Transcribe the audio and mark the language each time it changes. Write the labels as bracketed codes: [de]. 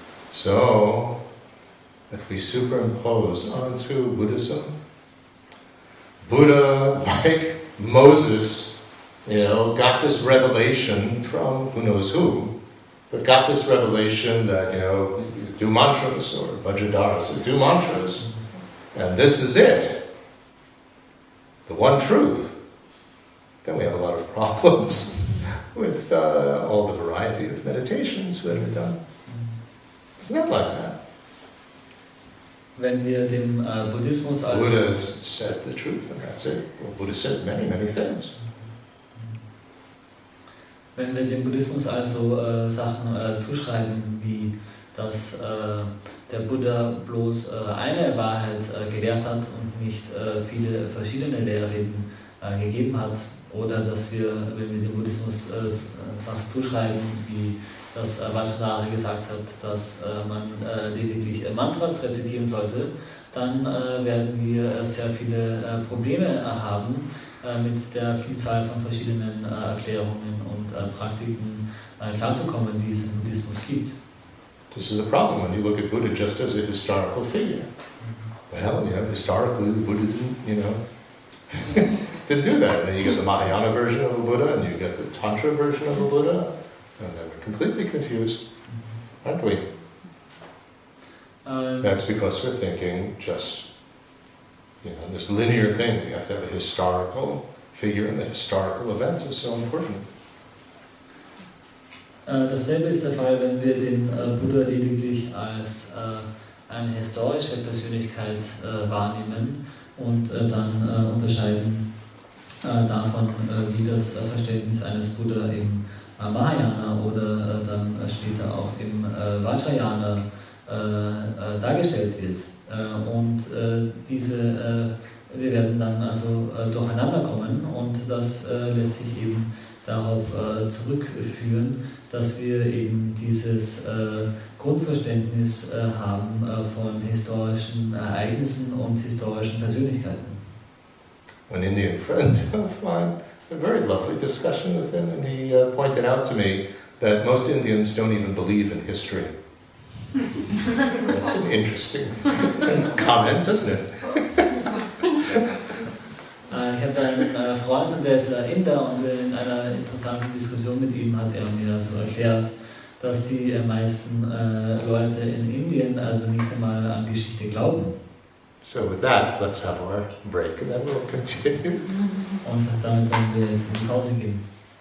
[en] So, if we superimpose onto Buddhism, Buddha, like Moses, got this revelation from who knows who, but got this revelation that, do mantras, or Vajradharas, do mantras, and this is it, the one truth. Then we have a lot of problems with all the variety of meditations that are done. It's not like that. [de] Wenn wir dem Buddhismus also [en] Buddha said the truth and that's it. Well, Buddha said many, many things. [de] Wenn wir dem Buddhismus also Sachen zuschreiben, wie dass der Buddha bloß eine Wahrheit gelehrt hat und nicht viele verschiedene Lehrreden gegeben hat, oder dass wir, wenn wir dem Buddhismus Sachen zuschreiben, wie dass Vajradhara gesagt hat, dass man lediglich Mantras rezitieren sollte, dann werden wir sehr viele Probleme haben mit der Vielzahl von verschiedenen Erklärungen und Praktiken klarzukommen, die es im Buddhismus gibt. [en] This is a problem when you look at Buddha just as a historical figure. Well, historically the Buddha didn't, didn't do that. And then you get the Mahayana version of a Buddha and you get the Tantra version of a Buddha. And then we're completely confused, aren't we? That's because we're thinking just, this linear thing. You have to have a historical figure and the historical event is so important. [de] Dasselbe ist der Fall, wenn wir den Buddha lediglich als eine historische Persönlichkeit wahrnehmen und dann unterscheiden davon, wie das Verständnis eines Buddha im Mahayana oder dann später auch im Vajrayana dargestellt wird. Und wir werden dann also durcheinander kommen und das lässt sich eben darauf zurückführen, dass wir eben dieses Grundverständnis haben von historischen Ereignissen und historischen Persönlichkeiten. [en] An Indian friend of mine, a very lovely discussion with him, and he pointed out to me that most Indians don't even believe in history. That's an interesting comment, isn't it? [de] Ich habe da einen Freund, und der ist Inder, und in einer interessanten Diskussion mit ihm hat er mir so erklärt, dass die meisten Leute in Indien also nicht einmal an Geschichte glauben. [en] So with that, let's have our break and then we'll continue. [de] Und damit werden wir jetzt in die Pause gehen.